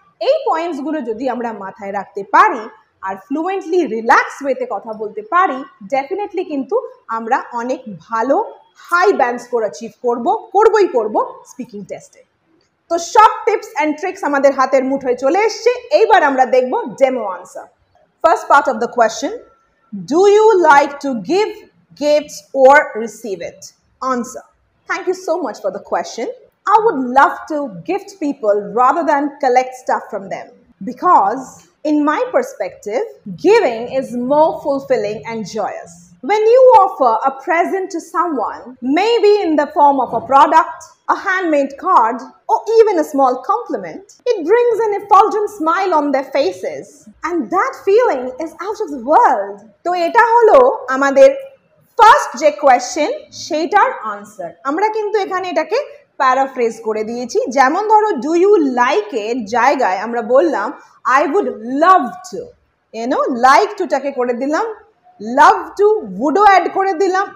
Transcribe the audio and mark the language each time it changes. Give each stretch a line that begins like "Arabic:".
Bangla: এই পয়েন্টসগুলো যদি আমরা মাথায় রাখতে পারি আর ফ্লুয়েন্টলি রিল্যাক্স ওয়েতে কথা বলতে পারি, ডেফিনেটলি কিন্তু আমরা অনেক ভালো হাই ব্যান্ড স্কোর অ্যাচিভ করবো স্পিকিং টেস্টে। তো সব টিপস অ্যান্ড ট্রিক্স আমাদের হাতের মুঠোয় চলে এসছে। এইবার আমরা দেখব demo answer.
English: First part of the question, do you like to give gifts or receive it? Answer. Thank you so much for the question. I would love to gift people rather than collect stuff from them, because in my perspective, giving is more fulfilling and joyous. When you offer a present to someone, maybe in the form of a product, a handmade card, or even a small compliment, it brings an effulgent smile on their faces, and that feeling is out of the world.
Bangla: তো এটা হলো আমাদের first যে question সেইটার answer. আমরা কিন্তু এখানে এটাকে প্যারাফ্রেজ করে দিয়েছি। যেমন ধরো
English: do you like
Bangla: এর জায়গায় আমরা বললাম
English: I would love to,
Bangla: like টুটাকে করে দিলাম লাভ টু, উডও অ্যাড করে দিলাম।